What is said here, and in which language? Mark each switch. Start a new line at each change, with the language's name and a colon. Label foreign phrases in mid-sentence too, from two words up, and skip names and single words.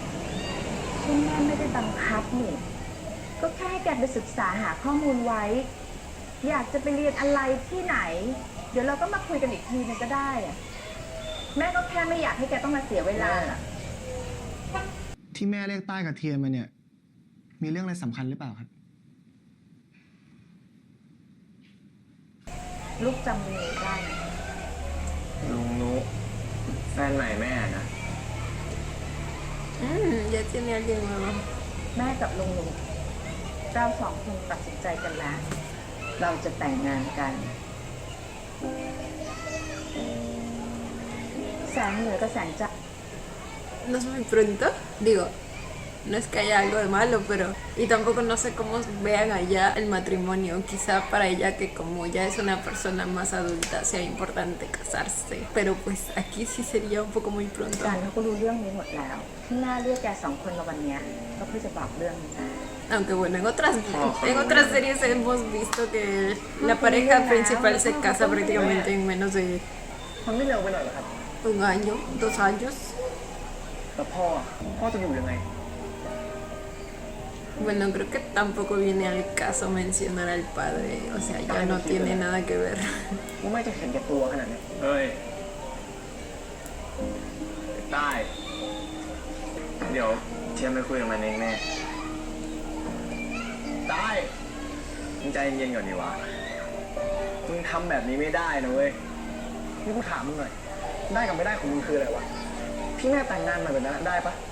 Thai: ที่แม่ไม่ได้บังคับนี่ ก็แค่ให้แกไปศึกษาหาข้อมูลไว้ อยากจะไปเรียนอะไรที่ไหน เดี๋ยวเราก็มาคุยกันอีกทีนึงก็ได้อะแม่ก็แค่ไม่อยากให้แกต้องมาเสียเวลาอะ ที่แม่เรียกต้ากับเทียนมาเนี่ย มีเรื่องอะไรสำคัญหรือเปล่าครับ ลูกจำลุงนี้ได้ไหม ลุงนุแฟนใหม่แม่นะ
Spanish: Ya tiene alguien nuevo.
Thai: แม่กับลุงเราสองคนตัดสินใจกันแล้ว เราจะแต่งงานกัน แสงเหนือกับแสงใต้
Spanish: No es muy pronto, digo, no es que haya algo de malo, pero... Y tampoco no sé cómo vean allá el matrimonio. Quizá para ella que como ya es una persona más adulta sea importante casarse. Pero pues aquí sí sería un poco muy pronto.
Thai: การเขาก็รู้เรื่องนี้หมดแล้วที่น่าเรียกแกสองคนมาวันเนี้ยก็เพื่อจะบอกเรื่องนี้
Spanish: Aunque bueno, en otras series hemos visto que la pareja principal se casa prácticamente en menos de
Thai: มันไม่เร็วไปหน่อยเหรอครับ
Spanish: un año, 2 años.
Thai: แล้วพ่อจะอยู่ยังไง
Spanish: Bueno, creo que tampoco viene al caso mencionar al padre. O sea, ya no tiene nada que ver.
Thai: ว่าไม่จะเห็นแก่ตัวขนาดนี้เฮ้ย ได้ เดี๋ยวเทียมไปคุยกับมันเองแน่ ได้มึงใจเย็นๆก่อนดีวะมึงทำแบบนี้ไม่ได้นะเว้ย นี่กูถามมึงหน่อย ได้กับไม่ได้ของมึงคืออะไรวะ พี่แม่แต่งงานมาแบบนั้นได้ปะ